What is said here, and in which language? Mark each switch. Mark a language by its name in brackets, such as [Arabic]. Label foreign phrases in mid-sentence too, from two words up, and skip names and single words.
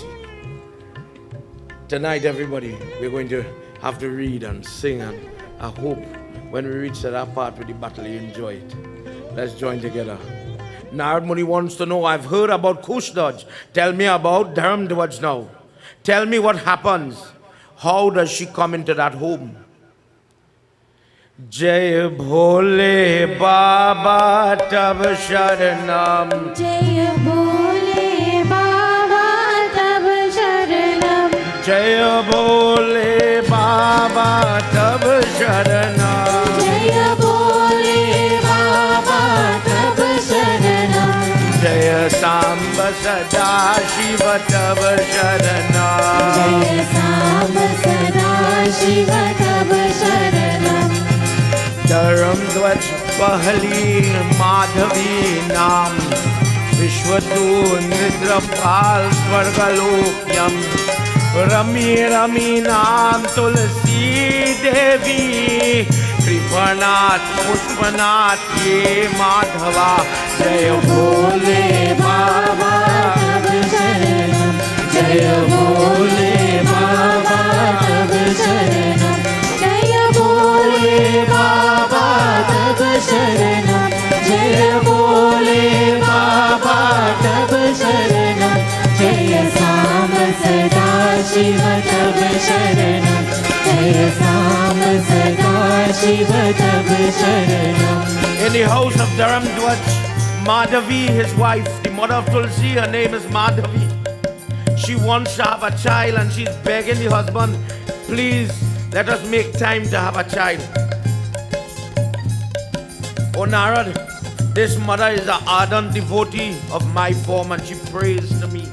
[English] Tonight, everybody, we're going to have to read and sing, and I hope when we reach to that part with the battle, you enjoy it. Let's join together. Narad Muni wants to know, I've heard about Kushdaj. Tell me about Dharam Dwaj now. Tell me what happens. How does she come into that home? [Hindi] जय भोले बाबा तव शरणम्. जय भोले बाबा तव शरणम्. जय भोले बाबा तव शरणम्. जय भोले बाबा तव शरणम्. जय साम्ब सदा शिव तव शरणम्. जय साम्ब सदा शिव तव शरणम्. धरम ध्वज पहली माधवी नाम विश्वतु निद्रपाल स्वर्गलोक्यम् रमि रमि नाम तुलसी देवी कृपानत पुष्पनत ये माधव जय भोले बाबा तव शरणम्. जय भोले बाबा तव शरणम्. जय भोले बाबा तव शरणम्. जय भोले बाबा तव शरणम्. जय साम्ब सदा शिव तव शरणम्. जय साम्ब सदा शिव तव शरणम्. [English] In the house of Dharam Dwaj, Madhavi, his wife, the mother of Tulsi, her name is Madhavi. She wants to have a child and she's begging the husband, please let us make time to have a child. Oh Narad, this mother is an ardent devotee of my form and she prays to me.